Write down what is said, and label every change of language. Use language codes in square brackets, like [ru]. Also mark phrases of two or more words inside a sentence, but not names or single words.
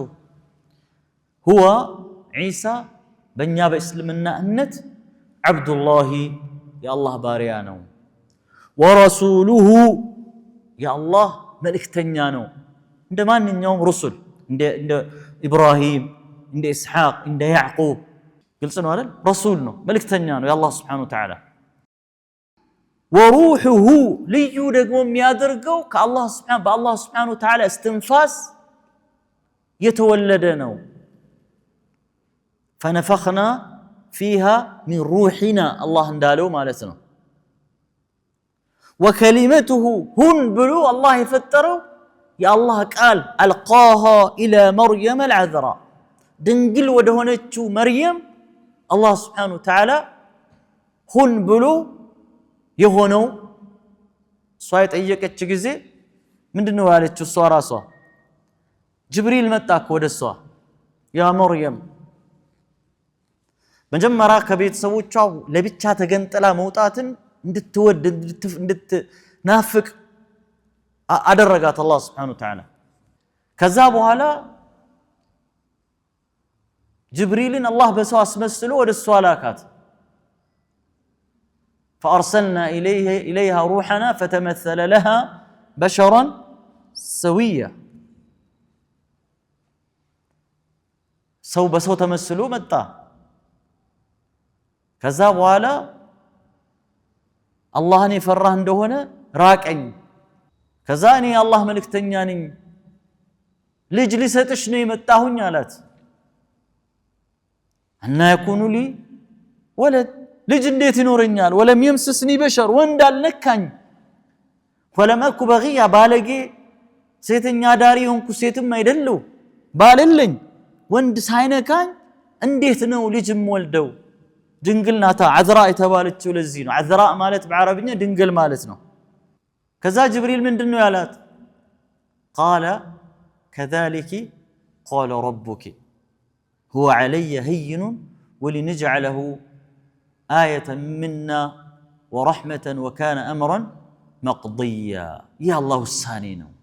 [am] هو ዒሳ በእኛ በእስልምና እምነት አብዱላህ የአላህ ባሪያ ነው። ወረሱሉሁ የአላህ መልእክተኛ ነው። እንደ ማንኛውም ረሱል እንደ ኢብራሂም እንደ ኢስሐቅ እንደ ያዕቁብ ግልጽ ነው አይደል? ረሱል ነው፣ መልእክተኛ ነው የአላህ [ar] سبحانه وتعالى። [am] ወሩሁሁ ልዩ ደግሞ የሚያደርገው በአላህ [ar] سبحانه وتعالى [am] እስትንፋስ የተወለደ ነው። [ar] فنفخنا فيها من روحنا الله [am] እንዳለው ማለት ነው። وكلمته ሁን ብሎ አላህ የፈጠረው የአላህ ቃል [ar] ألقاها إلى مريم العذراء [am] ድንግል ወደ ሆነችው መርየም አላህ [ar] سبحانه وتعالى [am] ሁን ብሎ የሆነው እሷ የጠየቀች ጊዜ ምንድነው ያለችው? እሷ ራሷ ጅብሪል መጣ ወደ እሷ [ar] يا مريم [am] መጀመሪያ ከቤተሰቦቿ ለብቻ ተገንጥላ መውጣትን እንድትወድ እንድትናፍቅ አደረጋት አላህ [ar] سبحانه وتعالى። [am] ከዛ በኋላ ጅብሪልን አላህ በሰው አስመስሎ ወደ እሷ ላካት። [ar] فأرسلنا إليها روحنا فتمثل لها بشرا سويا [am] ሰው በሰው ተመስሎ መጣ። ከዛ በኋላ አላህን የፈራህ እንደሆነ ራቀኝ። ከዛ እኔ የአላህ መልእክተኛ ነኝ ልጅ ሊሰጥሽ ነው የመጣሁኝ አላት። እና [ar] يكون لي ولد [am] ልጅ እንዴት ይኖረኛል? [ar] ولم يمسسني بشر [am] ወንድ አልነካኝ። [ar] ولم أك بغيا [am] ባለጌ ሴተኛ ዳሪ ሆንኩ ሴትም አይደለው ባልልኝ ወንድ ሳይነካኝ እንዴት ነው ልጅም ወልደው? ድንግል ናታ عذراء የተባለችው ለዚህ ነው። عذراء ማለት በአረብኛ ድንግል ማለት ነው። ከዛ ጅብሪል ምንድነው ያላት? [ar] قال كذلك قال ربك هو علي هين ولنجعله آية منا ورحمة وكان أمرا مقضيا يا الله السانين